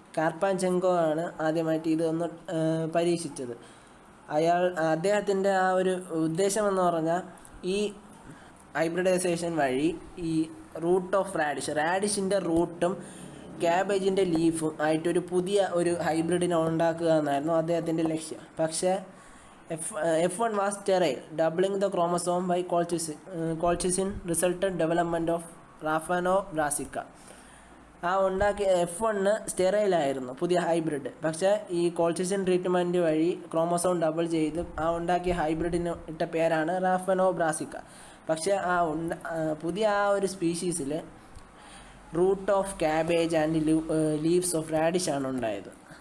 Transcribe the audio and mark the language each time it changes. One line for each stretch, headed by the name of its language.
Malayalam: കാർപ്പാഞ്ചെങ്കോ ആണ് ആദ്യമായിട്ട് ഇതൊന്ന് പരീക്ഷിച്ചത്. അദ്ദേഹത്തിൻ്റെ ആ ഒരു ഉദ്ദേശമെന്ന് പറഞ്ഞാൽ ഈ ഹൈബ്രിഡൈസേഷൻ വഴി ഈ റൂട്ട് ഓഫ് റാഡിഷിൻ്റെ റൂട്ടും ക്യാബേജിൻ്റെ ലീഫും ആയിട്ടൊരു പുതിയ ഒരു ഹൈബ്രിഡിനെ ഉണ്ടാക്കുക എന്നായിരുന്നു അദ്ദേഹത്തിൻ്റെ ലക്ഷ്യം.
English: പക്ഷേ F1 was sterile, doubling the chromosome by colchicine resulted development of Raphano brassica.
Malayalam: ആ ഉണ്ടാക്കിയ F1 സ്റ്റെറൈലായിരുന്നു, പുതിയ ഹൈബ്രിഡ്. പക്ഷേ ഈ കോൾച്ചിസിൻ ട്രീറ്റ്മെൻറ്റ് വഴി ക്രോമസോം ഡബിൾ ചെയ്ത് ആ ഉണ്ടാക്കിയ ഹൈബ്രിഡിന് ഇട്ട പേരാണ് റാഫനോ ബ്രാസിക്ക. പക്ഷേ പുതിയ ആ ഒരു സ്പീഷീസിൽ
English: root of cabbage and leaves of radish
Malayalam: ആണ് ഉണ്ടായത്.